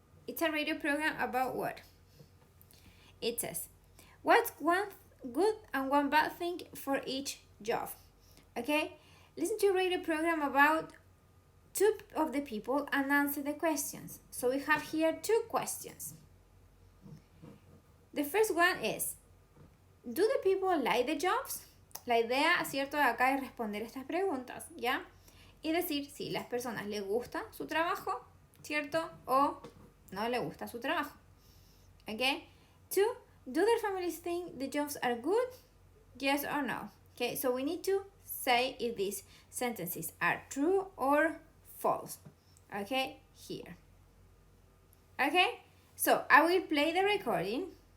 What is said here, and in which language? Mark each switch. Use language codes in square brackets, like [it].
[en] It's a radio program about what? It says, what's one good and one bad thing for each job, okay? Listen to a radio program about 2 of the people and answer the questions. So we have here 2 questions. The first one is, do the people like the jobs? [es] La idea, ¿cierto?, de acá es responder estas preguntas, ¿ya? Y decir si las personas les gusta su trabajo, ¿cierto? O no les gusta su trabajo. ¿Ok? [en] 2, do their families think the jobs are good? Yes or no? Okay, so we need to say if these sentences are true or false. Okay, here. Okay, so I will play the recording.